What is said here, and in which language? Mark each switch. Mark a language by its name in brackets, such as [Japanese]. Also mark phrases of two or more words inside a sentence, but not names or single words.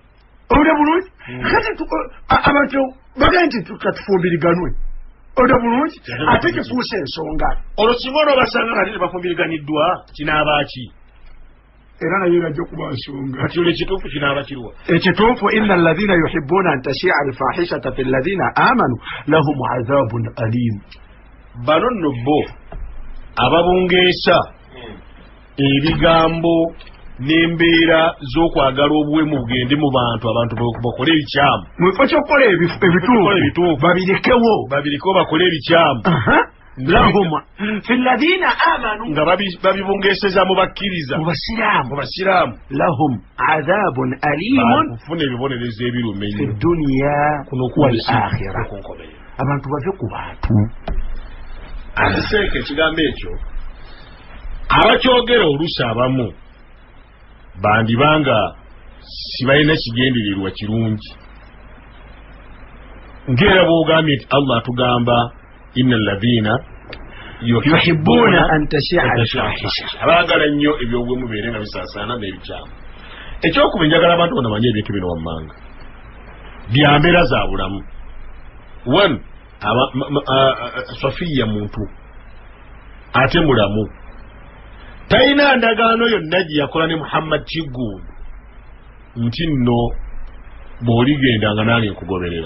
[Ganda] owulira bulungi kati abantu bagaa nti katufumbiriganwe owulira bulungi ate kifuusa ensonga olwo singa onoobasanga nga tete bafumbiriganiddwa kinaabaki era naye najja okuba nsonga kati olwo ekituufu kinaaba kirwa [Arabic] ekituufu إن الذين يحبون أن تشيع الفاحشة في الذين آمنوا لهم عذاب أليم [Ganda] bano nno bo ababungeesa ebigambo n'embeera z'okwagala obuwemu bugende mu bantu abantu bakole ebikyamu mwifo ky'okukola ebituufu babirikewo bakole ebikyamu [Arabic] لهم في الذين آمنوا [Ganda] nga babibungeeseza mu bakkiriza mu basiraamu [Arabic] لهم عذاب أليم [Ganda] kufuna ebibonerezo ebirume [Arabic] في الدنيا والآخرة [Ganda] abantu bave ku bantu aseeka ekigambo ekyo abakyogera oluusi abamu bandibanga sibalina kigendererwa kirungi ng'era bw'ogambye nti Allah atugamba [Arabic] إن الذين يحبون أن تشيع الفاحشة [Ganda] abaagala nnyo ebyobwemu beere nga bisaasaana n'ebikyamu ekyokuba njagala abantu bonna bamanye ebintu bino wammanga bya mbeera za bulamu one Safiya muntu ate mulamu talina ndagaano yonna gye yakola ne Muhammad Kiggundu nti nno bw'oligenda nga nange nkugoberera